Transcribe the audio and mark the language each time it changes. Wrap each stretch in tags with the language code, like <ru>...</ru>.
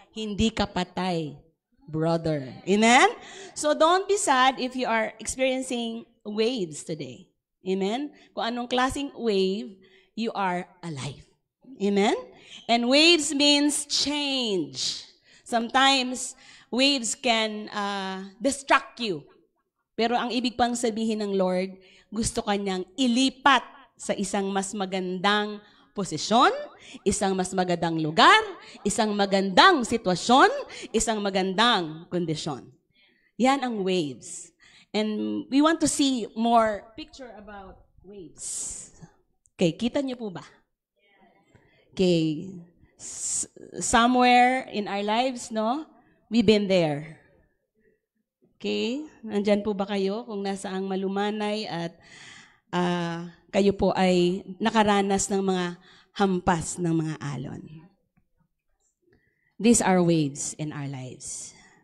<tl>Hindi ka patay,</tl> <en>brother. Amen? So don't be sad if you are experiencing waves today.</en> <tl>Amen? Kung anong klaseng wave,</tl> <en>you are alive.</en> <tl>Amen?</tl> <en>And waves means change. Sometimes, waves can distract you.</en> <tl>Pero ang ibig pang sabihin ng Lord, gusto kanyang ilipat sa isang mas magandang posisyon, isang mas magandang lugar, isang magandang sitwasyon, isang magandang kondisyon. Yan ang waves.</tl> <en>And we want to see more picture about waves. Okay,</en> <tl>kita niyo po ba?</tl> <en>Okay, somewhere in our lives, no? We've been there.</en> <tl>Okay, nandyan po ba kayo kung nasaang malumanay at kayo po ay nakaranas ng mga hampas ng mga alon?</tl> <en>These are waves in our lives.</en>